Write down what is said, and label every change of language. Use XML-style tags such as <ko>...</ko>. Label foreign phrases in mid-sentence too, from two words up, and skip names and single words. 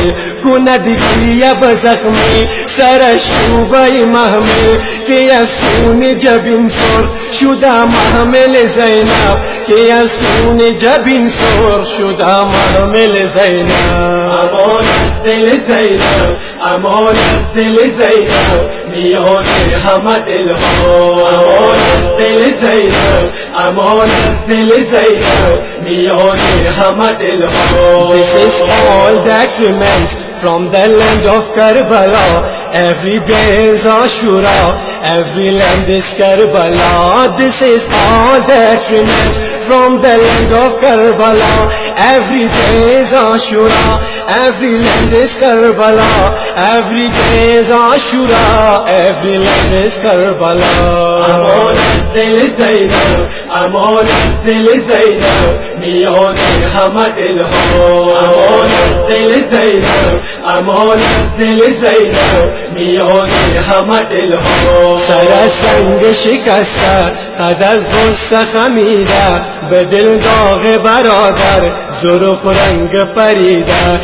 <fa>کند گریه به زخمی، سرش چوبه محمل، که از خون جبین سرخ شده محمل زینب، که از خون جبین سرخ شده محمل زینب. امان از دل زینب، امان از دل زینب میان همه دلها. امان از دل زینب، امان از دل زینب میان همه دلها.</fa> <en>This is all that remains from the land of Karbala. Every day is Ashura, every land is Karbala. This is all that remains from the land of Karbala. Every day is Ashura, every land is Karbala. Every day is Ashura, every land is Karbala.</en> <fa>امان از دل زینب، امان از دل زینب میان همه دلها. امان از دل زینب، امان از دل زینب میان همه دلها. سر سنگ شکسته، قد از غصه خمیده، به دل داغ برادر زرخ رنگ پریده.</fa>